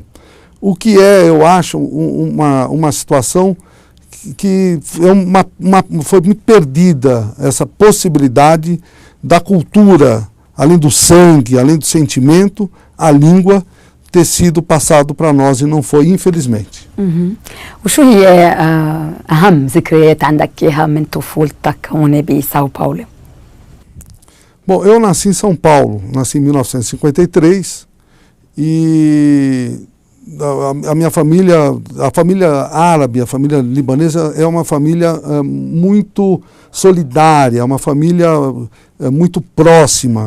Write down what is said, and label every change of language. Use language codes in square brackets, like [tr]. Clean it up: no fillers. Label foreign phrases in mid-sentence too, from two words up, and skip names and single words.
[pt] O que é, eu acho, uma situação que foi muito perdida, essa possibilidade da cultura, além do sangue, além do sentimento, a língua ter sido passado para nós e não foi, infelizmente. [ar] وشو هي أهم ذكريات عندك إياها من طفولتك هون بساو باولو؟ [pt] Bom, eu nasci em São Paulo, nasci em 1953 e a minha família, a família árabe, a família libanesa é uma família muito solidária, uma família muito próxima.